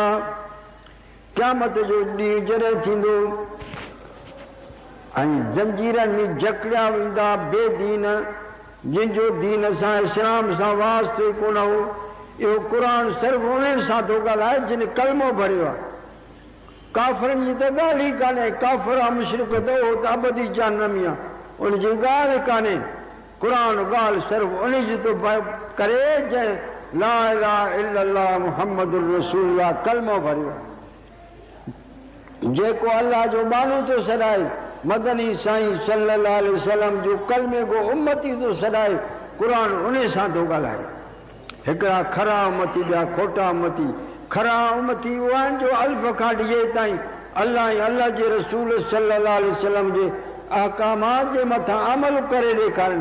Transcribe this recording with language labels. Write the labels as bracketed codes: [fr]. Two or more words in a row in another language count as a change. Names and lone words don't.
[sd] क़यामत जो ॾींहुं जॾहिं थींदो ऐं जंजीरनि में जकड़िया वेंदा बेदीन, जिन जो दीन सां इस्लाम सां वास्तो ई कोन हो। इहो क़ुरान सिर्फ़ उन्हनि सां थो ॻाल्हाए जिन कलमो भरियो आहे। काफ़िरनि जी त ॻाल्हि ई कान्हे, काफ़िर आहे मुशरिक त उहो त अबदी जहन्नमी आहे, उनजी ॻाल्हि कान्हे। क़ुरान ॻाल्हि सिर्फ़ उन जी थो करे जंहिं [ar] لا إله إلا الله محمد رسول الله [sd] कलमो भरियो आहे। जेको अल्लाह जो माण्हू थो सॾाए, मदनी साईं [ar] صلى الله عليه وسلم [sd] जो कलमे को उम्मती थो सॾाए, क़ुरान उन सां थो ॻाल्हाए। हिकिड़ा खरा उम्मती, ॿिया खोटा उम्मती। खरा उम्मती उहा आहिनि जो अल्फ खां ॾिए ताईं अल्लाह ऐं अल्लाह जे रसूल [ar] صلى الله عليه وسلم [sd] जे अहकामात जे मथां अमल करे ॾेखारनि।